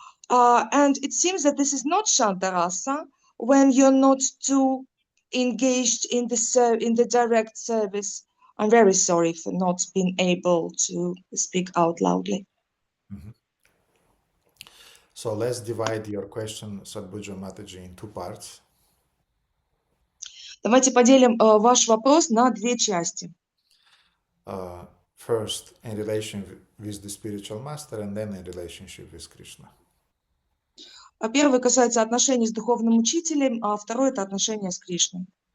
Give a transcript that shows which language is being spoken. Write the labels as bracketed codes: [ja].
[en] And it seems that this is not Shantarasa when you're not too engaged in the direct service. I'm very sorry for not being able to speak out loudly. So let's divide your question, Sadhbhuja Mataji, in two parts. [ru] Давайте поделим ваш вопрос на две части. [en] First, in relation with the spiritual master, and then in relationship with Krishna. [ru] Первый касается отношений с духовным учителем, а второй это отношения с Кришной.